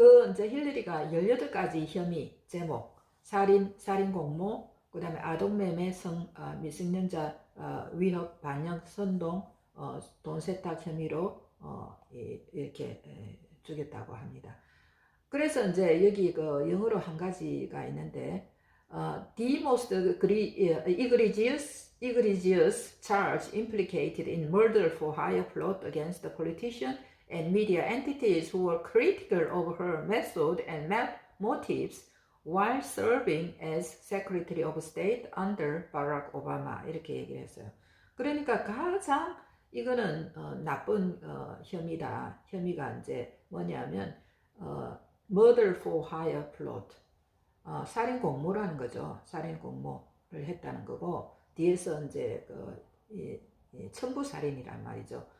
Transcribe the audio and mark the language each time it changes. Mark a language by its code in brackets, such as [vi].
[ko] 이제 힐러리가 18가지 혐의 제목, 살인 공모, 그 다음에 아동매매, 미성년자 위협, 반역, 선동, 돈 세탁 혐의로 이렇게 죽였다고 합니다. 그래서 이제 여기 그 영어로 한 가지가 있는데 [en] the most egregious charge implicated in murder for hire plot against the politician and media entities who were critical of her method and motives while serving as Secretary of State under Barack Obama [ko] 이렇게 얘기를 했어요. 그러니까 가장 이거는 나쁜 혐의다. 혐의가 이제 뭐냐면 [en] murder for hire plot [ko] 살인 공모라는 거죠. 살인 공모를 했다는 거고 뒤에서 이제 첨부 살인이란 말이죠.